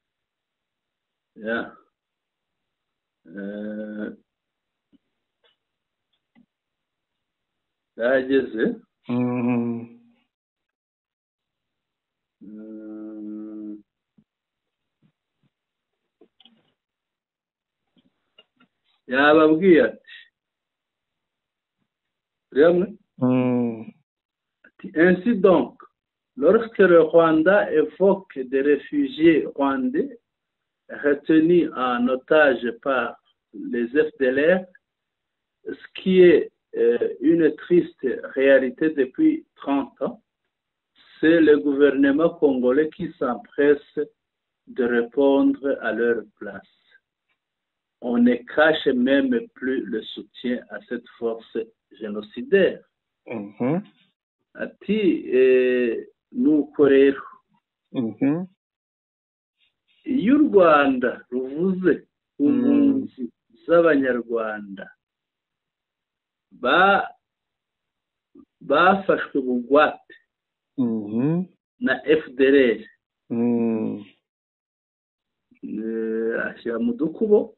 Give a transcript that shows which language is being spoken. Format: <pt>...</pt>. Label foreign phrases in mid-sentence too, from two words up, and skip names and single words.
<rw>Yageze. Yababwiye ati</rw> <fr>ainsi donc, lorsque le Rwanda évoque des réfugiés rwandais retenus en otage par les FDLR, ce qui est une triste réalité depuis 30 ans, c'est le gouvernement congolais qui s'empresse de répondre à leur place. on ne cache même plus le soutien à cette force génocidaire.</fr> <rw>Ati nuko rero iyo u Rwanda ruvuze ku mpunzi z'abanyarwanda bafashwe bugwate na FDLR ashyira mu dukubo</rw>